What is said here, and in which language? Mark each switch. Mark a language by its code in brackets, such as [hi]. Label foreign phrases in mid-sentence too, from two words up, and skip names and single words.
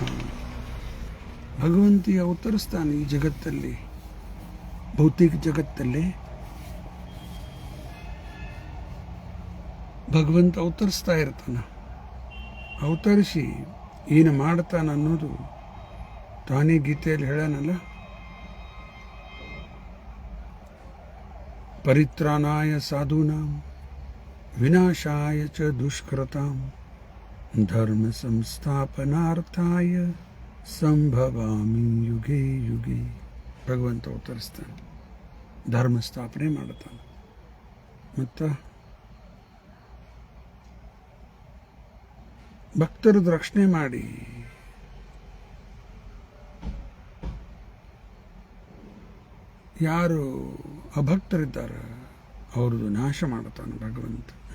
[kn] ಭಗವಂತಿ ಅವತರಿಸ್ತಾನೆ ಈ ಜಗತ್ತಲ್ಲಿ, ಭೌತಿಕ ಜಗತ್ತಲ್ಲಿ ಭಗವಂತ ಅವತರಿಸ್ತಾ ಇರ್ತಾನೆ. ಅವತರಿಸಿ ಏನು ಮಾಡ್ತಾನೆ ಅನ್ನೋದು ತಾನೇ ಗೀತೆಯಲ್ಲಿ ಹೇಳನಲ್ಲ, [sa] ಪರಿತ್ರಾಣಾಯ ಸಾಧೂನಾಂ ವಿನಾಶಾಯ ಚ ದುಷ್ಕೃತಾಂ ಧರ್ಮ ಸಂಸ್ಥಾಪನಾರ್ಥಾಯ ಸಂಭವಾಮಿ ಯುಗೆ ಯುಗೆ. [kn] ಭಗವಂತ ಉತ್ತರಿಸ್ತಾನೆ, ಧರ್ಮ ಸ್ಥಾಪನೆ ಮಾಡ್ತಾನೆ. ಮತ್ತು ಭಕ್ತರದ್ದು ರಕ್ಷಣೆ ಮಾಡಿ ಯಾರು ಅಭಕ್ತರಿದ್ದಾರೆ ಅವ್ರದ್ದು ನಾಶ ಮಾಡ್ತಾನೆ ಭಗವಂತ.